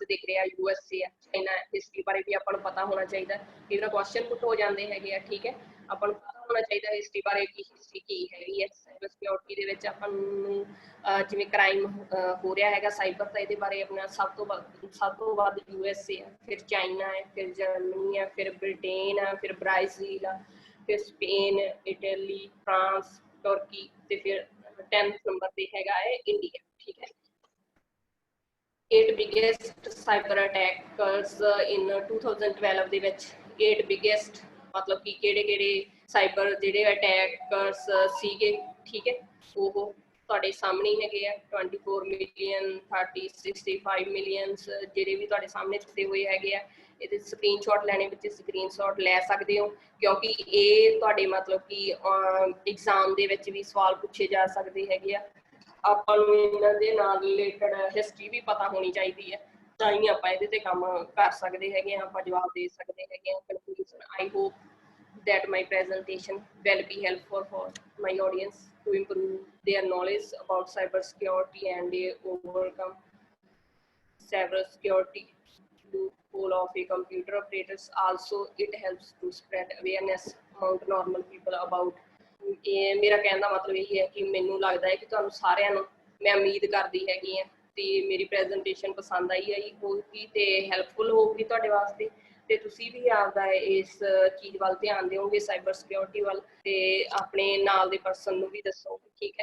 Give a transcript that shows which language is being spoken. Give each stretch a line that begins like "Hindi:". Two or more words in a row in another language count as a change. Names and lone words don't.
Punjabi: ਦਿਖ ਰਿਹਾ USA ਆ ਚਾਈਨਾ ਹਿਸਟਰੀ ਬਾਰੇ ਵੀ ਆਪਾਂ ਨੂੰ ਪਤਾ ਹੋਣਾ ਚਾਹੀਦਾ ਇਹਨਾਂ
English: question put
Punjabi: ਹੋ ਜਾਂਦੇ ਹੈਗੇ ਆ ਠੀਕ ਹੈ ਆਪਾਂ ਨੂੰ ਪਤਾ ਹੋਣਾ ਚਾਹੀਦਾ ਹਿਸਟਰੀ ਬਾਰੇ ਕੀ ਹਿਸਟਰੀ ਕੀ ਹੈਗੀ ਹੈ
English: cyber security
Punjabi: ਦੇ ਵਿੱਚ ਆਪਾਂ ਨੂੰ ਜਿਵੇਂ ਕ੍ਰਾਈਮ ਹੋ ਰਿਹਾ ਹੈਗਾ ਸਾਈਬਰ ਤਾਂ ਇਹਦੇ ਬਾਰੇ ਆਪਣਾ ਸਭ ਤੋਂ ਵੱਧ USA ਆ ਫਿਰ ਚਾਈਨਾ ਹੈ ਫਿਰ ਜਰਮਨੀ ਆ ਫਿਰ ਬ੍ਰਿਟੇਨ ਆ ਫਿਰ ਬ੍ਰਾਜ਼ੀਲ ਆ ਫਿਰ ਸਪੇਨ ਇਟਲੀ ਫਰਾਂਸ ਤੁਰਕੀ ਤੇ ਫਿਰ 10th ਨੰਬਰ ਤੇ ਹੈਗਾ ਹੈ ਇੰਡੀਆ ਠੀਕ ਹੈ
English: 8 biggest cyber attackers in 2012
Punjabi: ਦੇ ਵਿੱਚ 8 biggest ਮਤਲਬ ਕਿ ਕਿਹੜੇ ਸਾਈਬਰ ਜਿਹੜੇ ਅਟੈਕਰਸ ਸੀਗੇ ਠੀਕ ਹੈ ਉਹ ਤੁਹਾਡੇ ਸਾਹਮਣੇ ਹੈਗੇ ਆ 24 ਮਿਲੀਅਨ 65 ਮਿਲੀਅਨਸ ਜਿਹੜੇ ਵੀ ਤੁਹਾਡੇ ਸਾਹਮਣੇ ਦਿੱਤੇ ਹੋਏ ਹੈਗੇ ਆ ਇਹਦੇ ਸਕਰੀਨਸ਼ਾਟ ਲੈਣੇ ਵਿੱਚ ਸਕਰੀਨਸ਼ਾਟ ਲੈ ਸਕਦੇ ਹੋ ਕਿਉਂਕਿ ਇਹ ਤੁਹਾਡੇ ਮਤਲਬ ਕਿ ਐਗਜ਼ਾਮ ਦੇ ਵਿੱਚ ਵੀ ਸਵਾਲ ਪੁੱਛੇ ਜਾ ਸਕਦੇ ਹੈਗੇ ਆ ਆਪਾਂ ਨੂੰ ਇਹਨਾਂ ਦੇ ਨਾਲ
English: related history
Punjabi: ਵੀ ਪਤਾ ਹੋਣੀ ਚਾਹੀਦੀ ਹੈ ਤਾਂ ਹੀ ਆਪਾਂ ਇਹਦੇ ਤੇ ਕੰਮ ਕਰ ਸਕਦੇ ਹੈਗੇ ਆ ਆਪਾਂ ਜਵਾਬ ਦੇ ਸਕਦੇ ਹੈਗੇ ਆ
English: conclusion I hope that my presentation will be helpful for my audience to improve their knowledge about cybersecurity and overcome cybersecurity loophole of a computer operators. Also, it helps to spread awareness among normal people about
Punjabi: ਇਹ ਮੇਰਾ ਕਹਿਣ ਦਾ ਮਤਲਬ ਇਹ ਹੈ ਕਿ ਮੈਨੂੰ ਲੱਗਦਾ ਹੈ ਕਿ ਤੁਹਾਨੂੰ ਸਾਰਿਆਂ ਨੂੰ ਮੈਂ ਉਮੀਦ ਕਰਦੀ ਹੈਗੀ ਹਾਂ ਤੇ ਮੇਰੀ ਪ੍ਰੈਜੈਂਟੇਸ਼ਨ ਪਸੰਦ ਆਈ ਹੋਊਗੀ ਤੇ ਹੈਲਪਫੁਲ ਹੋਊਗੀ ਤੁਹਾਡੇ ਵਾਸਤੇ ਤੇ ਤੁਸੀਂ ਵੀ ਆਪਦਾ ਇਸ ਚੀਜ਼ ਵੱਲ ਧਿਆਨ ਦਿਓਗੇ
English: cyber security
Punjabi: ਵੱਲ ਤੇ ਆਪਣੇ ਨਾਲ ਦੇ ਪਰਸਨ ਨੂੰ ਵੀ ਦੱਸੋਗੇ ਠੀਕ ਹੈ